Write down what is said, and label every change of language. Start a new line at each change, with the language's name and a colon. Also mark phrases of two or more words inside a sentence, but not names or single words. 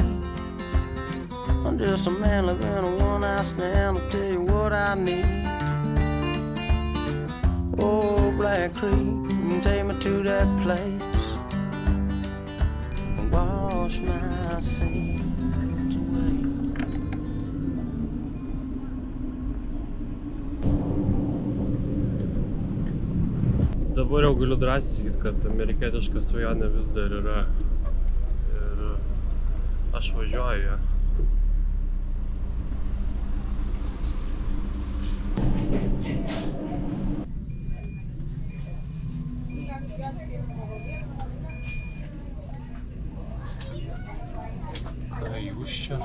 English: I'm just a man living a one-night stand. I'll tell you what I need. Oh, Black Creek, take me to that place. Wash my sins away.
Lithuanian: Dabar jau galiu drąsiai sakyti, kad amerikietiška svajonė vis dar yra. Ir aš važiuoju ją. Ką jūs čia?